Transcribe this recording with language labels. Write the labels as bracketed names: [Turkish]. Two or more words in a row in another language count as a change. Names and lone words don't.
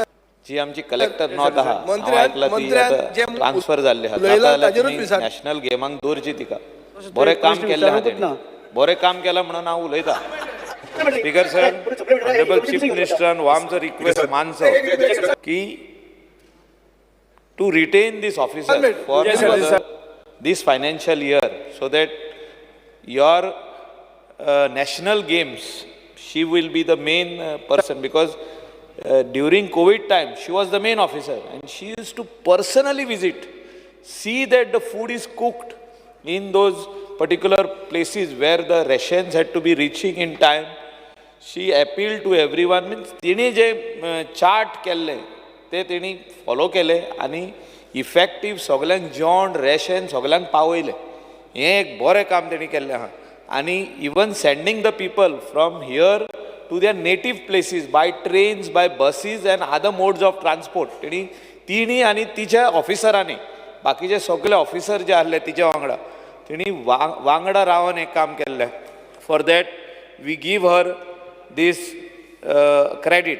[Konkani] जी आमची [English] collector North [Konkani] आहा हांव आयकलां ती ट्रान्सफर जाल्ली आहा नॅशनल गेमांक दवरची तिका. बरें काम केल्लें आहा तेणी, बरें काम केलां म्हणून हांव उलयतां. [English] Speaker sir, honourable Chief [Konkani] मिनिस्टरान हो आमचो रिक्वेस्ट मानचो की [English] to retain this officer for this financial year so that your national games she will be the main person because during COVID time she was the main officer and she used to personally visit, see that the food is cooked in those particular places where the rations had to be reaching in time. She appealed to everyone. [Konkani] Means तिने जे चार्ट केल्ले ते तिने फॉलो केले आनी इफेक्टीव सगळ्यांक जेवण रेशन सगळ्यांक पावयले. हें एक बरें काम तेणी केल्लें आहा. आनी [English] even sending the people from here to their native places by trains, by buses and other modes of transport [Konkani] तिणी आनी तिच्या ऑफिसरांनी बाकीचे सगळे ऑफिसर जे आसले तिच्या वांगडा तिणी वांगडा रावन एक काम केल्लें. [English] For that we give her this credit.